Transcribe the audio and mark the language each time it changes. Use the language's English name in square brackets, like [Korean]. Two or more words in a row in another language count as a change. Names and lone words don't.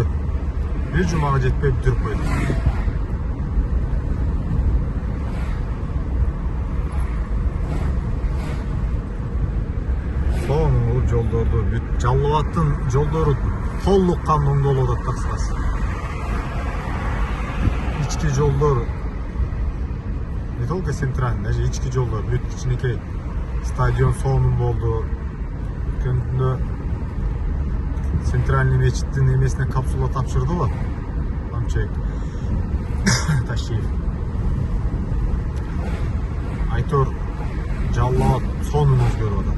[Kyrgyz] Бир жумага жетпей бүтүрүп койду. Сонун жолдорду бүт Жалал Абадтын жолдору толук кандуу оңдолуп атат кыскасы. Ички жолдор [Russian] не только центральный, [Kyrgyz] даже ички жолдор бүт кичинекей стадион сонун болду. Өткөндө центральный мечиттин эмесине капсула тапшырды го. Амчек Ташиев. Айтор Жалал Абад сонун өзгөрүп атат.